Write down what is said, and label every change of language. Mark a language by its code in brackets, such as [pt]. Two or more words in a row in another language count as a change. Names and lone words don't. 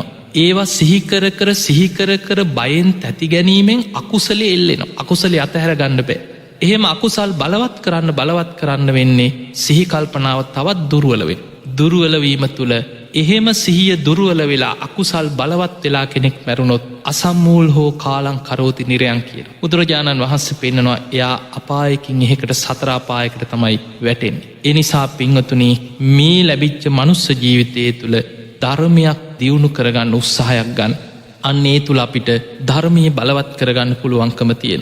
[si] ඒවා සිහි කර කර බයෙන් තැති ගැනීමෙන් අකුසලෙ එල්ලෙනවා. අකුසලෙ අතහැර ගන්න බෑ. එහෙම අකුසල් බලවත් කරන්න වෙන්නේ සිහි කල්පනාව තවත් දුර්වල වෙන. දුර්වල වීම තුල එහෙම සිහිය දුර්වල වෙලා අකුසල් බලවත් වෙලා කෙනෙක් මැරුණොත් [pi] අසම්මූල් හෝ කාලං කරෝති නිරයන් [si] කියන බුදුරජාණන් වහන්සේ පෙන්නනවා. එයා අපායකින් එහෙකට සතර අපායකට තමයි වැටෙන්නේ. ඒ නිසා පින්වතුනි, මේ ලැබිච්ච මනුස්ස ජීවිතයේ තුල ධර්මයක් දියුණු කරගන්න උත්සාහයක් ගන්න. අන්න ඒ තුල අපිට ධර්මයේ බලවත් කරගන්න පුළුවන්කම තියෙන.